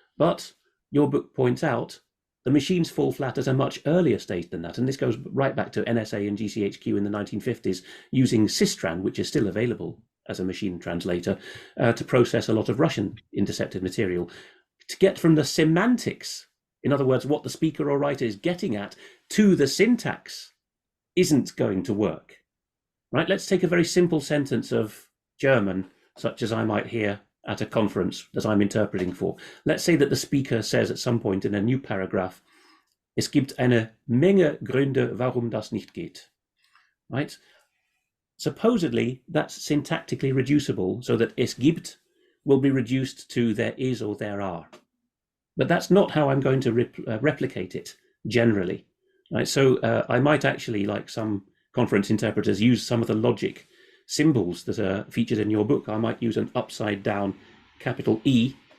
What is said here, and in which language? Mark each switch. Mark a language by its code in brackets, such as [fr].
[en] But your book points out the machines fall flat at a much earlier stage than that. And this goes right back to NSA and GCHQ in the 1950s, using Systran, which is still available as a machine translator, to process a lot of Russian intercepted material. To get from the semantics, in other words, what the speaker or writer is getting at, to the syntax, isn't going to work. Right? Let's take a very simple sentence of German, such as I might hear at a conference that I'm interpreting for. Let's say that the speaker says at some point in a new paragraph, [de] es gibt eine Menge Gründe, warum das nicht geht. [en] Right? Supposedly, that's syntactically reducible so that es gibt will be reduced to there is or there are. But that's not how I'm going to replicate it generally. Right? So I might actually, like some conference interpreters, use some of the logic symbols that are featured in your book. I might use an upside down capital E.